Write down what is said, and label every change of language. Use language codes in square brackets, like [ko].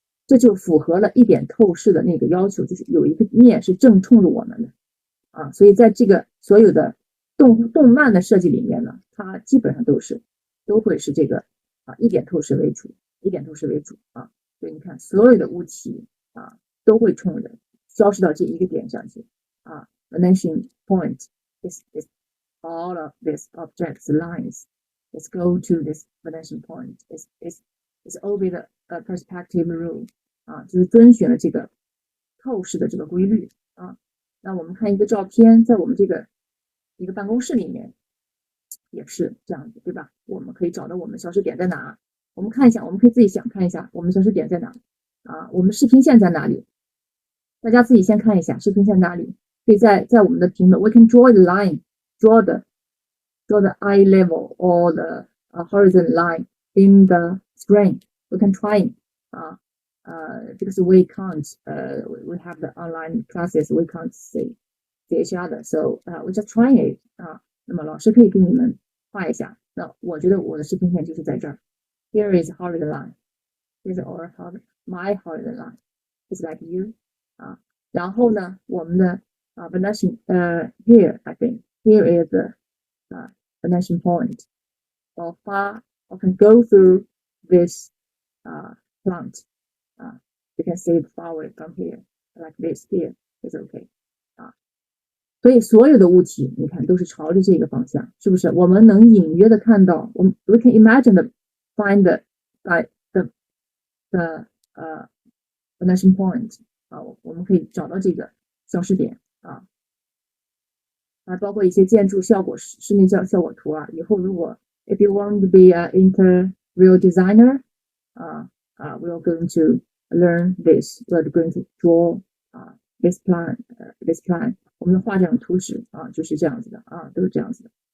[zh] 这就符合了一点透视的那个要求，就是有一个面是正冲着我们的所以在这个所有的动漫的设计里面呢，它基本上都会是这个一点透视为主所以你看所有的物体都会冲着消失到这一个点上去 [en] vanishing point is all of these objects lines. Let's go to this vanishing point. It's obey the perspective rule [zh] 就是遵循了这个透视的这个规律那我们看一个照片，在我们这个一个办公室里面也是这样子，对吧？我们可以找到我们消失点在哪。我们看一下，我们可以自己想看一下我们消失点在哪我们视频线在哪里？大家自己先看一下视频线哪里。可以在我们的屏幕 [en] we can draw the line, draw the eye level or the horizon line in the screen. We can try because we can't we have the online classes, we can't see each other, so we just try it [zh] 那么老师可以给你们画一下。那我觉得我的视频线就是在这儿。 [en] Here is horizon line. Here's my horizon line. It's like you [zh] 然后呢，我们的 [en] vanishing here I think here is the vanishing point or far or can go through this plant you can see it far away from here like this here is okay [zh] 所以所有的物体你看都是朝着这个方向，是不是？我们能隐约的看到 [en] we can imagine find the vanishing point [zh] 我们可以找到这个消失点还包括一些建筑效果室内效果图以后如果 [en] if you want to be an interior designer we are going to learn this, we are going to draw this plan [zh] 我们画这种图纸就是这样子的都是这样子的